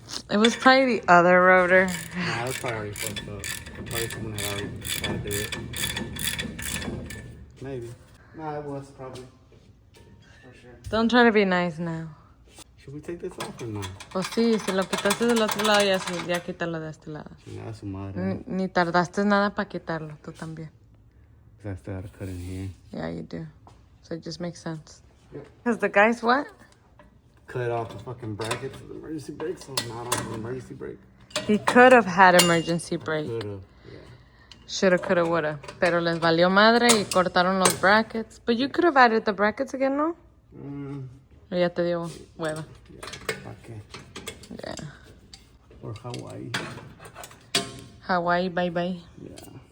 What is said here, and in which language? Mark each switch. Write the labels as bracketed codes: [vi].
[en] It was probably the other rotor. Nah, that's probably already fucked up. Probably someone had already tried to do it. Maybe. Nah, it was probably. For sure. Don't try to be nice now. Should we take this off or not? [es] Pues sí, si lo quitaste del otro lado, ya quítalo de este lado. Chingada su madre. Ni tardaste nada para quitarlo, tú también. [en] Because I still gotta cut in here. Yeah, you do. So it just makes sense. Yep. Because the guys, what? Cut off the fucking brackets of the emergency brake, so I'm not on the emergency brake. He could have had emergency brake. Could've, yeah. Shoulda, coulda, woulda. [es] Pero les valió madre y cortaron los brackets. [en] But you could have added the brackets again, no? [es] O ya te dio hueva. Yeah, ¿para qué? [en] Yeah. Or Hawaii. Hawaii, bye bye. Yeah.